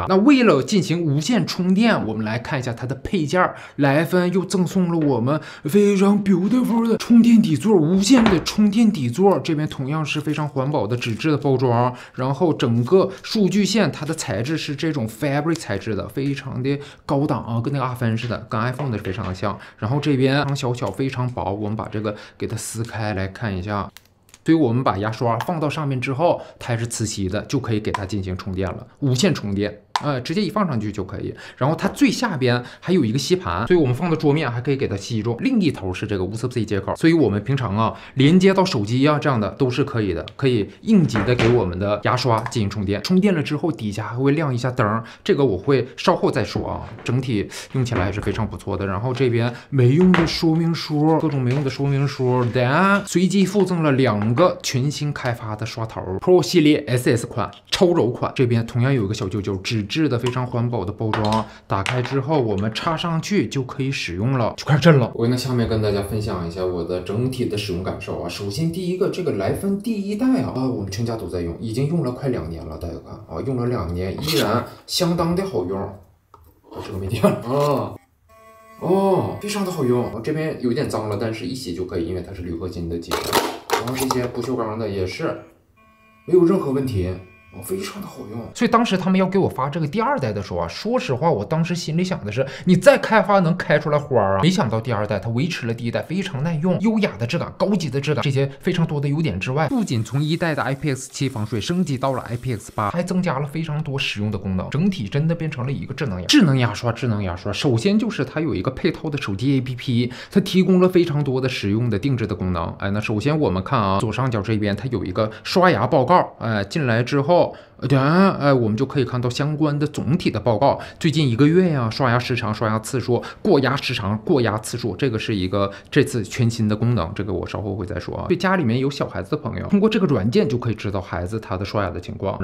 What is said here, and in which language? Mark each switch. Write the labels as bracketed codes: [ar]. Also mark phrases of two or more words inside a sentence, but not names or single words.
[zh] 那為了進行無線充電，我們來看一下它的配件，萊芬又贈送了我們非常 beautiful 的充電底座，無線的充電底座。這邊同樣是非常環保的紙質的包裝，然後整個數據線它的材質是這種 fabric 材質的，非常的高檔啊，跟那個阿芬似的，跟 iPhone 的非常的像。然後這邊小巧非常薄，我們把這個給它撕開來看一下。所以我們把牙刷放到上面之後，它還是磁吸的，就可以給它進行充電了，無線充電。直接一放上去就可以。然後它最下邊還有一個吸盤，所以我們放到桌面還可以給它吸住。另一頭是這個 USB-C 接口，所以我們平常連接到手機這樣的都是可以的，可以應急的給我們的牙刷進行充電。充電了之後底下還會亮一下燈，這個我會稍後再說啊。整體用起來還是非常不錯的。然後這邊沒用的說明書，各種沒用的說明書，隨機附贈了2個全新開發的刷頭 Pro 系列 SS 款、超柔款。這邊同樣有一個小揪揪，紙的非常環保的包裝，打開之後我們插上去就可以使用了，就開始震了。我下面跟大家分享一下我的整體的使用感受啊。首先第一个，這個萊芬第1代我們全家都在用，已經用了快2年了，大家看用了2年依然相當的好用。這個沒電了非常的好用。這邊有點髒了，但是一洗就可以，因為它是鋁合金的機身。然後這些不鏽鋼的也是沒有任何問題。非常的好用，所以當時他們要給我發這個第2代的時候說實話，我當時心裡想的是，你再開發能開出來花沒想到第2代它維持了第1代非常耐用、優雅的質感、高級的質感，這些非常多的優點之外，不僅從1代的 IPX7 防水升級到了 IPX8，還增加了非常多實用的功能，整體真的變成了一個智能牙刷。首先就是它有一個配套的手機 APP， 它提供了非常多的實用的定制的功能。那首先我們看左上角這邊它有一個刷牙報告，進來之後我們就可以看到相關的總體的報告，最近1個月呀，刷牙時長、刷牙次數、過牙時長、過牙次數，這個是一個這次全新的功能，這個我稍後會再說啊。對家裡面有小孩子的朋友，通過這個軟件就可以知道孩子他的刷牙的情況。